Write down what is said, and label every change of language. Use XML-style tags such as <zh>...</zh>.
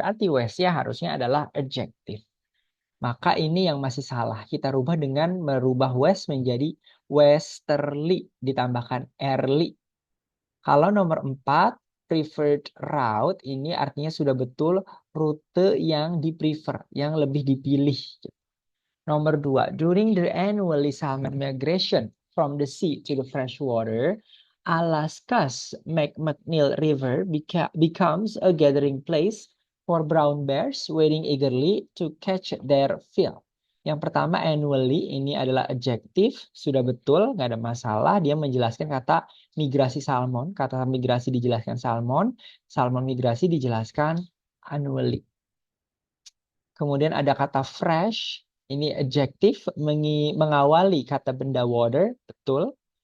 <id>Berarti west-nya harusnya adalah adjective. Maka ini yang masih salah. Kita rubah dengan merubah west menjadi westerly. Ditambahkan early. Kalau nomor 4, preferred route, ini artinya sudah betul rute yang di-prefer, yang lebih dipilih. Nomor 2,</id> <en>during the annual salmon migration from the sea to the freshwater, Alaska's McMcNeil River becomes a gathering place for brown bears waiting eagerly to catch their fill.</en> <id>Yang pertama annually ini adalah adjektif, sudah betul, nggak ada masalah. Dia menjelaskan kata migrasi salmon, kata migrasi dijelaskan salmon, salmon migrasi dijelaskan annually. Kemudian ada kata fresh, ini adjektif mengawali kata benda water, betul.</id>